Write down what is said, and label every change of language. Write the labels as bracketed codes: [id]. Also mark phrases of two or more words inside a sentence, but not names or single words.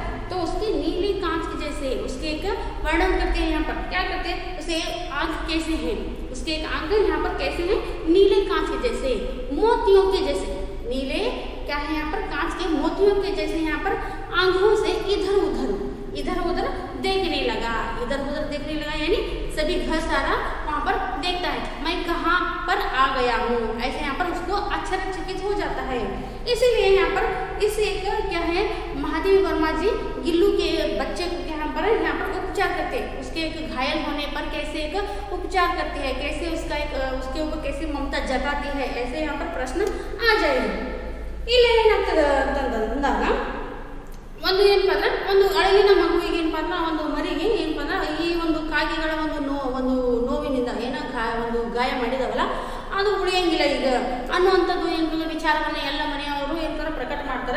[hi] तो उसकी नीली कांच के जैसे उसके एक वर्णन करते हैं, यहाँ पर क्या करते हैं, उसे आंख कैसे है, उसके एक आंख यहाँ पर कैसे है, नीले कांच के जैसे, मोतियों के जैसे, नीले क्या है यहाँ पर, कांच के मोतियों के जैसे यहाँ पर आंखों से इधर उधर देखने लगा, यानी सभी घर सारा वहाँ पर देखता है, मैं कहाँ पर आ गया हूँ, ऐसे यहाँ पर उसको आश्चर्यचकित हो जाता है। इसीलिए यहाँ पर इस एक क्या है, महादेवी वर्मा जी गिल्लू के बच्चे को यहाँ यहाँ पर उपचार करते हैं, उसके एक घायल होने पर कैसे एक उपचार करती है, कैसे उसका एक उसके ऊपर कैसे ममता जताती है, ऐसे यहाँ पर प्रश्न आ जाएगा। [kn] ಇಲ್ಲಿ ಏನಾಗ್ತದೆ ಅಂತಂದಾಗ ಒಂದು ಏನಪ್ಪ ಅಂದ್ರೆ ಒಂದು ಅಳಗಿನ ಮಗುವಿಗೆ ಏನಪ್ಪ ಅಂದ್ರೆ ಒಂದು ಮರಿಗೆ ಏನಪ್ಪ ಅಂದ್ರೆ ಈ ಒಂದು ಕಾಗೆಗಳ ಒಂದು ನೋವಿನಿಂದ ಏನೋ ಒಂದು ಗಾಯ ಮಾಡಿದವಲ್ಲ ಅದು ಉಳಿಯಂಗಿಲ್ಲ ಈಗ ಅನ್ನುವಂಥದ್ದು ಏನಂದ್ರೆ ವಿಚಾರವನ್ನು ಎಲ್ಲ ಮನೆಯವರು ಏನಂತಾರೆ ಪ್ರಕಟ ಮಾಡ್ತಾರೆ.